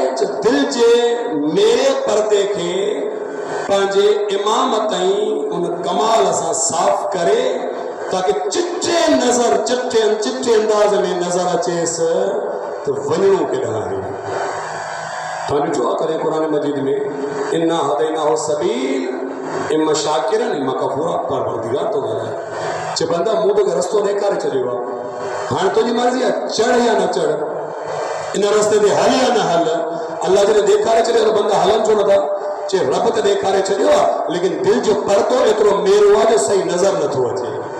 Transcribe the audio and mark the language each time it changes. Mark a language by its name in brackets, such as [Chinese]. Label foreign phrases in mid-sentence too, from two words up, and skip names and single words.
[Sindhi] दिलि जे मेरे पर्दे खे पंहिंजे इमाम ताईं उन कमाल सां साफ़ करे ताकि चिटे नज़र चिटे अंदाज़ में नज़र अचेसि त वञणो केॾांहुं आहे। तव्हां ॾिठो आहे कॾहिं क़ुर मजीद में [Arabic] إنا هديناه سبيل إما شاكرا إما كفورا, [Sindhi] परवरदिगार तो ॻाल्हाए, चए बंदा मूं तोखे रस्तो ॾेखारे छॾियो आहे, हाणे तुंहिंजी मर्ज़ी आहे चढ़ या न चढ़, इन रस्ते ते हल या न हल। अल्लाह जॾहिं ॾेखारे छॾियो त बंदा हलनि छो नथा? चए रब त ॾेखारे छॾियो आहे, लेकिन दिलि जो परतो एतिरो मेरो आहे जो सही नज़र नथो अचे।